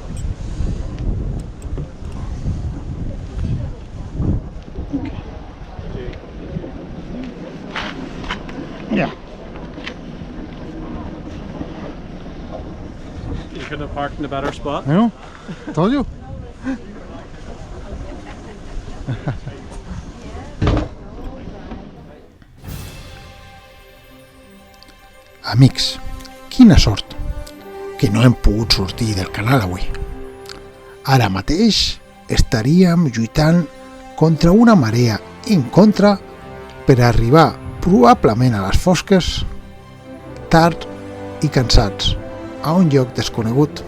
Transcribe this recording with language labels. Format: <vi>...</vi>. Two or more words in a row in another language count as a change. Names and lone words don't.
<en>Yeah. You couldn't have parked in a better spot. I know. Told you.</en> <ca>Amics, quina sort que no hem pogut sortir del canal avui. Ara mateix estaríem lluitant contra una marea en contra per arribar probablement a les fosques, tard i cansats, a un lloc desconegut.</ca>